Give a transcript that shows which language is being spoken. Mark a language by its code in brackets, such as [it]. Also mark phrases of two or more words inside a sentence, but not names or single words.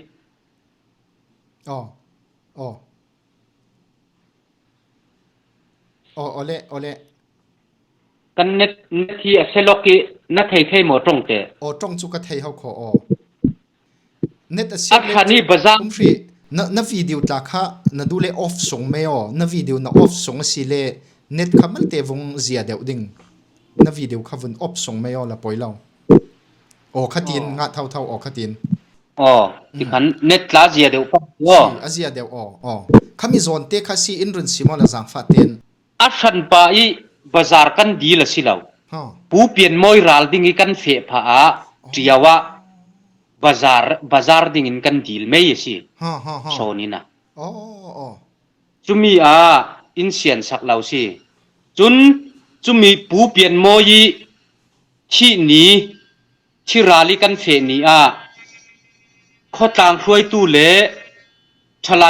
[cfm] ole kan net hi seloki na thei mo tong te tong chu ka thei hau kho net a khani bazar free na video ta kha na dule off song me na video na off song si le net khamal te vung zia deu ding na video kha vun off song me la poilau khatin nga thau khatin ti khan net la zia deu pa azia deu khami zone te kha si in run simo la jang fa ten a than pa I bazar kan di la silau pu pian moi ral ding I kan fe pha a tiawa bazar ding in kan dil me si so ni na chumi a in sian sak lau si chun chumi pu pian moi chi ni chi rali kan fe ni a kho tang khoi tu le thalai